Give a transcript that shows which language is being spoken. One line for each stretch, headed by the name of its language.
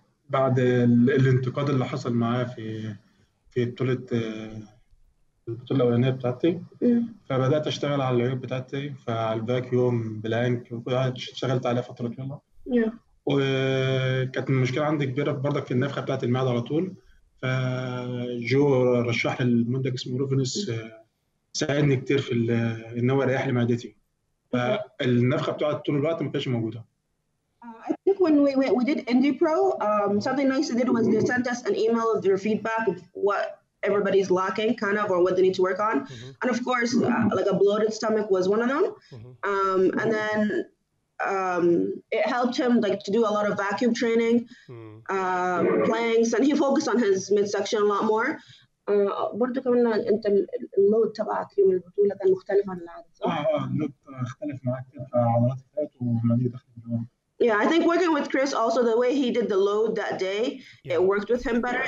Arabic: بعد الانتقاد اللي حصل معاه في البطولة الأولانية بتاعتي، فبدأت أشتغل على العيوب بتاعتي، فعلى الفاكيوم بلانك اشتغلت عليها فترة طويلة. وكانت المشكلة عندي كبيرة برضك في النفخة بتاعت المعدة على طول. فجو رشح لي المنتج اسمه روفينس، ساعدني كتير في ان هو يريح لي معدتي. فالنفخه بتاعت طول الوقت ما كانتش موجوده.
English: I think when we did Indie Pro, something nice they did was they sent us an email of their feedback of what everybody's lacking, kind of, or what they need to work on. And of course, like a bloated stomach was one of them. And then it helped him like to do a lot of vacuum training, planks, and he focused on his midsection a lot more.
Arabic: برضه كمان انت اللود تبعك يوم البطوله كان مختلف عن العاده صح؟ اللود اختلف معاك كتير في عضلات الفات وعمليه دخل الجوان.
English: Yeah, I think working with Chris also the way he did the load that day, it worked with him better.